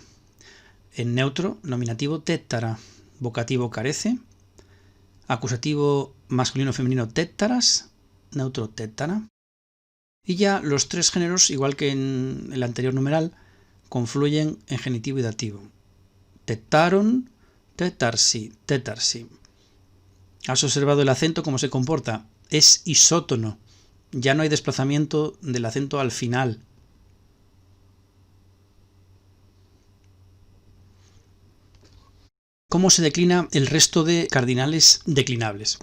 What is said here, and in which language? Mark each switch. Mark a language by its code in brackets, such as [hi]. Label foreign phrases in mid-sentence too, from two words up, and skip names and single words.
[es] En neutro, nominativo tétara, vocativo carece. Acusativo masculino y femenino tétaras, neutro tétara. Y ya los tres géneros, igual que en el anterior numeral, confluyen en genitivo y dativo. [el] τεττάρων, τέτταρσι, τέτταρσι. [es] ¿Has observado el acento cómo se comporta? Es isótono. Ya no hay desplazamiento del acento al final. ¿Cómo se declina el resto de cardinales declinables?